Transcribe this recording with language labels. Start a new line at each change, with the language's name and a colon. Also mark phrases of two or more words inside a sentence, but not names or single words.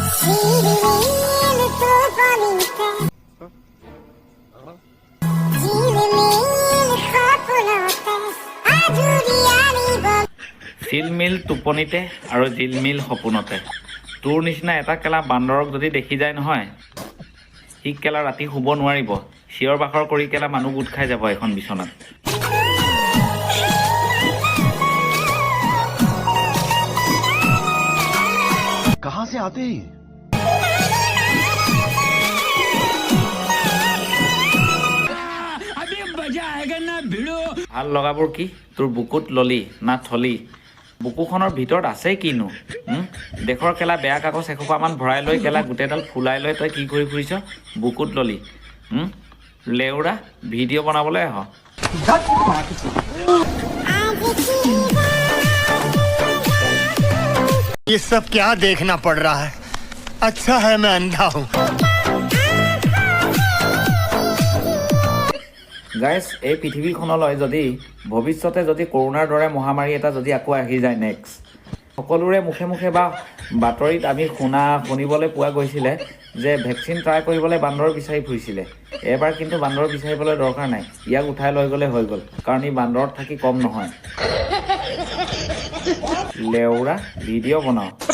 Assamese: চিলমিল টোপনিতে আৰু জিলমিল সপোনতে তোৰ নিচিনা এটা কেলা বান্দৰক যদি দেখি যায় নহয় সি কেলা ৰাতি শুব নোৱাৰিব চিঞৰ বাখৰ কৰি কেলা মানুহ গোট খাই যাব এখন বিছনাত
Hindi: कहां से आते हैं अभी मजा आएगा ना भिड़ो
Assamese: ভাল লগাবোৰ কি তোৰ বুকুত ললি না থলি বুকুখনৰ ভিতৰত আছে কিনো দেশৰ কেলা বেয়া কাগজ এখোপামান ভৰাই লৈ কেলা গোটেইডাল ফুলাই লৈ তই কি কৰি ফুৰিছ বুকুত ললি লেউৰা ভিডিঅ' বনাবলৈ আহ
Hindi: ये सब क्या देखना पड़ रहा है अच्छा है मैं अंधा हूँ
Assamese: গাইজ এই পৃথিৱীখনলৈ যদি ভৱিষ্যতে যদি কৰোণাৰ দৰে মহামাৰী এটা যদি আকৌ আহি যায় নেক্সট সকলোৰে মুখে মুখে বা বাতৰিত আমি শুনিবলৈ পোৱা গৈছিলে যে
English: vaccine try
Assamese: কৰিবলৈ বান্দৰ বিচাৰি ফুৰিছিলে এবাৰ কিন্তু বান্দৰ বিচাৰিবলৈ দৰকাৰ নাই ইয়াক উঠাই লৈ গ'লে হৈ গ'ল কাৰণ ই বান্দৰত থাকি কম নহয় লেউৰা ভিডিঅ' বনাও